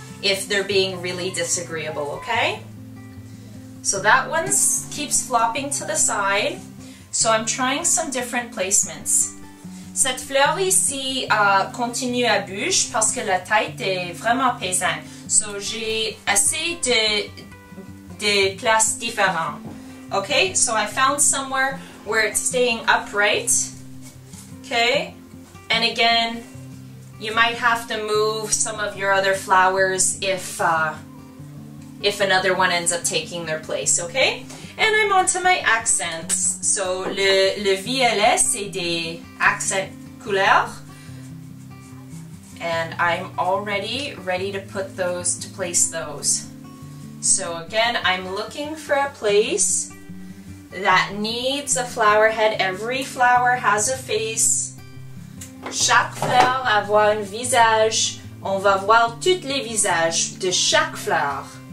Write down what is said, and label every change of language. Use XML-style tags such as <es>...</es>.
<en>if they're being really disagreeable, okay? So that one keeps flopping to the side. So I'm trying some different placements.</en> <fr>Cette fleur ici continue à bouger parce que la tête est vraiment pesante. So j'ai assez de places différentes.</fr> <en>Okay, so I found somewhere where it's staying upright. Okay, and again, you might have to move some of your other flowers if another one ends up taking their place, okay? And I'm on to my accents.</en> <fr>So, le violet, c'est des accent couleurs.</fr> <en>And I'm already ready to place those. So again, I'm looking for a place that needs a flower head. Every flower has a face.</en> <fr>Chaque fleur va avoir un visage. On va voir tous les visages de chaque fleur.</fr>